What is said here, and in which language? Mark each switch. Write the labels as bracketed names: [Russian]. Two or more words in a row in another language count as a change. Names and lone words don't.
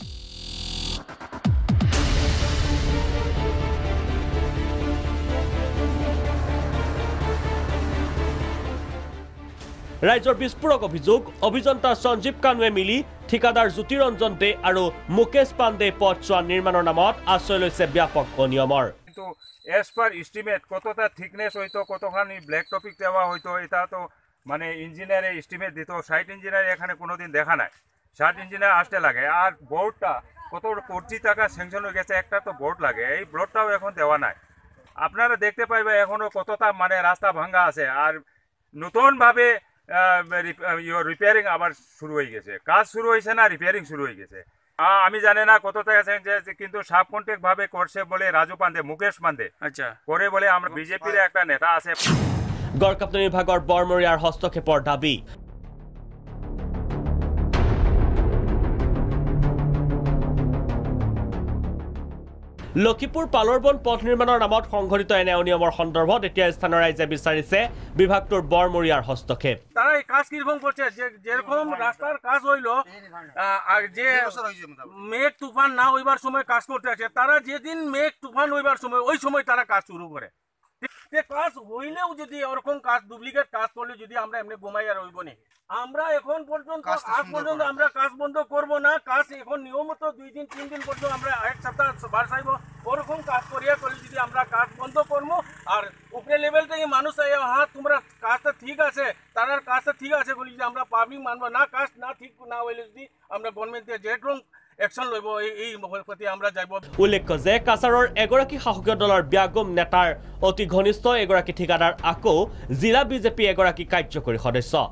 [Assamese] ৰাইজৰ বিস্ফোৰক অভিযোগ অভিযন্তা সঞ্জীৱ কানুৱে মিলি ঠিকাদাৰ জ্যোতিৰঞ্জন দে আৰু মুকেশ পাণ্ডে পথছোৱা নিৰ্মাণৰ নামত আশ্ৰয় লৈছে ব্যাপক অনিয়মৰ [Bangla] কিন্তু [English] as per estimate [Bangla] কতটা থিকনেস হইতো কতখানি ব্ল্যাক টপিক দেওয়া হইতো এটা তো মানে ইঞ্জিনিয়ারে এস্টিমেট দিত [English] site engineer [Bangla] এখানে কোনোদিন দেখা নাই [English] site engineer [Bangla] আসতে লাগে আর বোর্ডটা কত কোটি টাকা স্যাংশন হয়ে গেছে একটা তো বোর্ড লাগে এই বোর্ডটাও এখন দেওয়া নাই আপনারা দেখতে পাইবে এখনো কতটা মানে রাস্তা ভাঙা আছে আর নতুনভাবে রিপেয়ারিং আবার শুরু হয়ে গেছে কাজ শুরু হয়েছে না রিপেয়ারিং শুরু হয়ে গেছে আমি জানি না কত টাকা কিন্তু [English] sub contract [Bangla] ভাবে করছে বলে রাজু পাণ্ডে মুকেশ পাণ্ডে আচ্ছা করে বলে আমরা বিজেপির একটা নেতা আছে [Assamese] গড়কাপ্তনি বিভাগৰ বৰমৰীয়াৰ হস্তক্ষেপৰ দাবী লক্ষীপুৰ পালৰবন্দ পথ নিৰ্মাণৰ নামত সংঘটিত এনে অনিয়মৰ সন্দৰ্ভত এতিয়া স্থানীয় ৰাইজে বিচাৰিছে বিভাগটোৰ বৰমৰীয়াৰ হস্তক্ষেপ [Bangla] তারা এই কাজ কিরকম করছে যেরকম রাস্তার কাজ হইল যে মেঘ তুফান না হইবার সময় কাজ করতে আছে তারা যেদিন মেঘ তুফান হইবার সময় ওই সময় তারা কাজ শুরু করে কাজ হইলেও যদি ওরকম কাজ ডুপ্লিকেট কাজ করলে যদি আমরা এমনি ঘুমাইয়া রইব না আমরা এখন পর্যন্ত আজ পর্যন্ত আমরা কাজ বন্ধ করব না কাজ এখন নিয়মিত 2 দিন 3 দিন পর্যন্ত আমরা এক সপ্তাহ বাড়াইব ওরকম কাজ করিয়া করলে যদি আমরা কাজ বন্ধ করব আর উপরে লেভেল থেকে মানুষ হ্যাঁ তোমরা কাজটা ঠিক আছে তার কাজটা ঠিক আছে বলি যদি আমরা পাবলিক মানব না কাজ না ঠিক না হইলে যদি আমরা গভর্নমেন্ট যেরকম একশন লইব এই প্রতি আমরা যাইব [Assamese] উল্লেখ্য যে কাছাৰৰ এগৰাকী শাসকীয় দলৰ ব্যাগম নেতাৰ অতি ঘনিষ্ঠ এগৰাকী ঠিকাদাৰ আকৌ জিলা বিজেপি এগৰাকী কাৰ্যকৰী সদস্য